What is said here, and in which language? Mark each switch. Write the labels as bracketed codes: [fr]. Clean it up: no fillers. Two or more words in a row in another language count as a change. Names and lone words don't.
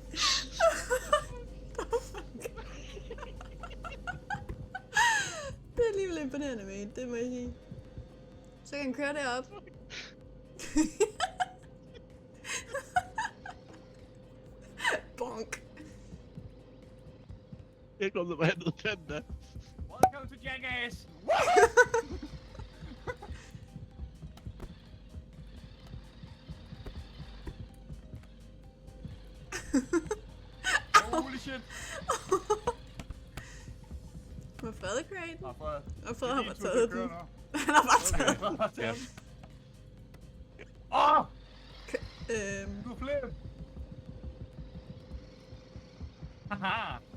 [da] Det er alligevel imponerende med det må jeg sige. Så kan han køre derop. Bonk. Jeg kom der bare ned til den der. [en] Welcome to Jackass! Holy shit! [da] Var Frede crate? Og Fred. Og Frede har bare taget den. Nu. Han har bare taget den. Fred har taget Ja. den. Åh! Øhm, Du flip! Haha!